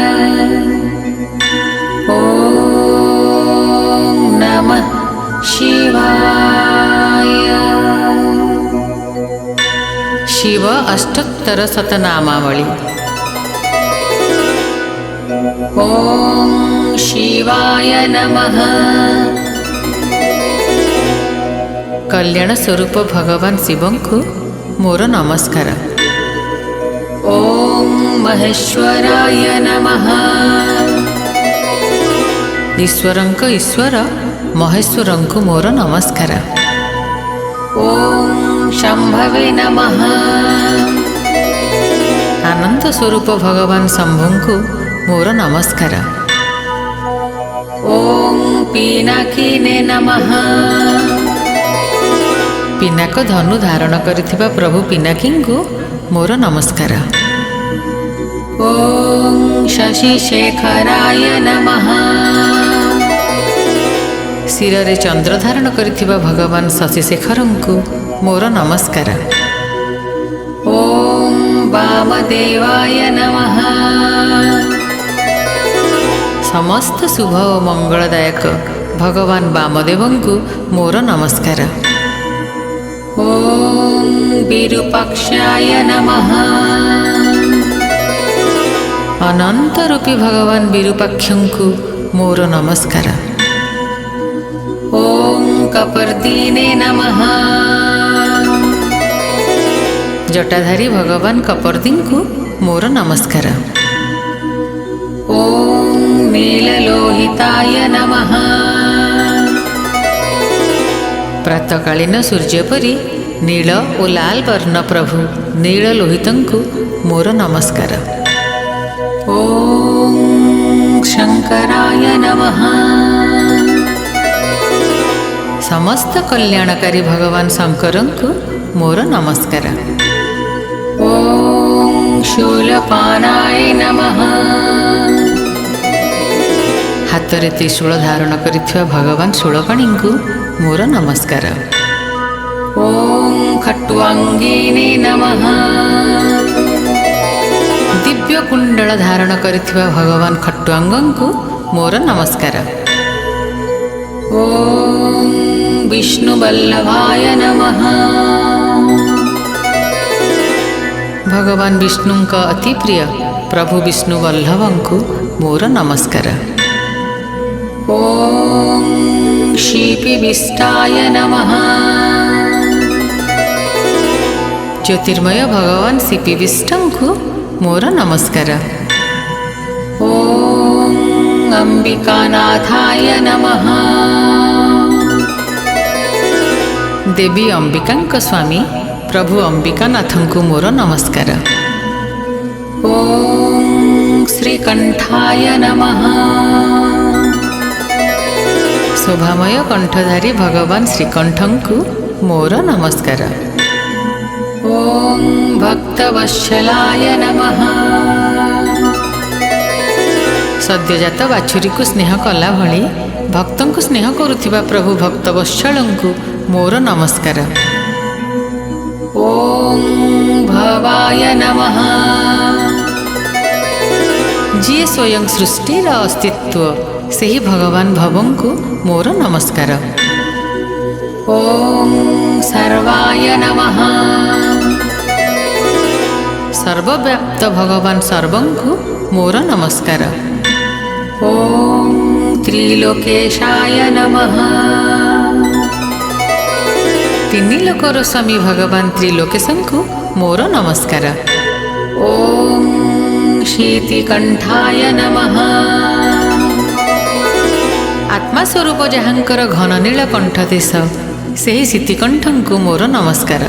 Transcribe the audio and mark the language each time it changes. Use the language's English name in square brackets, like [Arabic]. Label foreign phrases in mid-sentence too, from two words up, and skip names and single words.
[Sanskrit] ॐ नमः शिवाय। शिव अष्टोत्तर शतनामावली। ॐ शिवाय नमः। [Odia] କଲ୍ୟାଣ ସ୍ୱରୂପ ଭଗବାନ ଶିବଂ କୋ ମୋର ନମସ୍କାର। [Sanskrit] ॐ महेश्वराय नमः। [Odia] ଈଶ୍ୱରଙ୍କ ଈଶ୍ୱର ମହେଶ୍ୱରଙ୍କ ମୋର ନମସ୍କାର। [Sanskrit] ॐ शंभवे नमः। [Odia] ଆନନ୍ଦ ସ୍ୱରୂପ ଭଗବାନ ଶମ୍ଭୁଙ୍କୁ ମୋର ନମସ୍କାର। [Sanskrit] ॐ पिनाकिने नमः। [Odia] ପିନାକ ଧନୁ ଧାରଣ କରିଥିବା ପ୍ରଭୁ ପିନାକିଙ୍କୁ ମୋର ନମସ୍କାର। [Sanskrit] ॐ शशिशेखराय नमः। [Odia] ଶିରେ ଚନ୍ଦ୍ର ଧାରଣ କରିଥିବା ଭଗବାନ ଶଶିଶେଖରଙ୍କୁ ମୋର ନମସ୍କାର। [Sanskrit] ॐ वामदेवाय नमः। [Odia] ସମସ୍ତ ଶୁଭ ଔର ମଙ୍ଗଳଦାୟକ ଭଗବାନ ବାମଦେବଙ୍କୁ ମୋର ନମସ୍କାର। [Sanskrit] ॐ विरूपाक्षाय नमः। [Odia] ଅନନ୍ତ ରୂପୀ ଭଗବାନ ବିରୂପାକ୍ଷଙ୍କୁ ମୋର ନମସ୍କାର। [Sanskrit] ॐ कपर्दीने नमः। [Odia] ଜଟାଧାରୀ ଭଗବାନ କପର୍ଦ୍ଦୀଙ୍କୁ ମୋର ନମସ୍କାର। [Sanskrit] ॐ नीललोहिताय नमः। [Odia] ପ୍ରାତଃକାଳୀନ ସୂର୍ଯ୍ୟପରି ନୀଳ ଔର ଲାଲ ବର୍ଣ୍ଣ ପ୍ରଭୁ ନୀଳଲୋହିତଙ୍କୁ ମୋର ନମସ୍କାର। [Sanskrit] ॐ शंकराय नमः। [Odia] ସମସ୍ତ କଲ୍ୟାଣକାରୀ ଭଗବାନ ଶଙ୍କରଙ୍କୁ ମୋର ନମସ୍କାର। [Sanskrit] ॐ शूलपानाय नमः। [Odia] ହାତରେ ତ୍ରିଶୂଳ ଧାରଣ କରିଥିବା ଭଗବାନ ଶୂଳପାଣିଙ୍କୁ ମୋର ନମସ୍କାର। [Sanskrit] ॐ खट्वांगिने नमः। [Odia] ଦିବ୍ୟ କୁଣ୍ଡଳ ଧାରଣ କରିଥିବା ଭଗବାନ ଖଟ୍ୱାଙ୍ଗଙ୍କୁ ମୋର ନମସ୍କାର। [Sanskrit] ॐ विष्णुवल्लभाय नमः। [Odia] ଭଗବାନ ବିଷ୍ଣୁଙ୍କ ଅତି ପ୍ରିୟ ପ୍ରଭୁ ବିଷ୍ଣୁବଲ୍ଲଭଙ୍କୁ ମୋର ନମସ୍କାର। [Sanskrit] ॐ शीपिविष्टाय नमः। [Odia] ଜ୍ୟୋତିର୍ମୟ ଭଗବାନ ଶିପିବିଷ୍ଟଙ୍କୁ ମୋର ନମସ୍କାର। [Sanskrit] ॐ अंबिकानाथाय नमः। [Odia] ଦେବୀ ଅମ୍ବିକାଙ୍କ ସ୍ୱାମୀ ପ୍ରଭୁ ଅମ୍ବିକାନାଥଙ୍କୁ ମୋର ନମସ୍କାର। [Sanskrit] ॐ श्रीकंठाय नमः। [Odia] ଶୋଭାମୟ କଣ୍ଠଧାରୀ ଭଗବାନ ଶ୍ରୀକଣ୍ଠଙ୍କୁ ମୋର ନମସ୍କାର। [Sanskrit] ॐ भक्तवत्सलाय नमः। [Odia] ସଦ୍ୟଜାତ ବାଛୁରୀ କୋ ସ୍ନେହ କଲା ଭଳି ଭକ୍ତଙ୍କୁ ସ୍ନେହ କରୁଥିବା ପ୍ରଭୁ ଭକ୍ତବତ୍ସଳଙ୍କୁ ମୋର ନମସ୍କାର। [Sanskrit] ॐ भवाय नमः। [Odia] ଜୀ ସ୍ୱୟଂ ସୃଷ୍ଟିର ଅସ୍ତିତ୍ୱ ସେହି ଭଗବାନ ଭବଙ୍କୁ ମୋର ନମସ୍କାର। [Sanskrit] ॐ सर्वाय नमः। [Odia] ସର୍ବବ୍ୟାପ୍ତ ଭଗବାନ ସର୍ବଙ୍କୁ ମୋର ନମସ୍କାର। [Sanskrit] ॐ त्रिलोकेशाय नमः। [Odia] ତିନି ଲୋକର ସ୍ୱାମୀ ଭଗବାନ ତ୍ରିଲୋକେଶଙ୍କୁ ମୋର ନମସ୍କାର। [Sanskrit] ॐ शीतिकंठाय नमः। [Odia] ଆତ୍ମା ସ୍ୱରୂପ ଯାହାଙ୍କର ଘନ ନୀଳ କଣ୍ଠ ଦେଶ ସେହି ଶିତିକଣ୍ଠଙ୍କୁ ମୋର ନମସ୍କାର।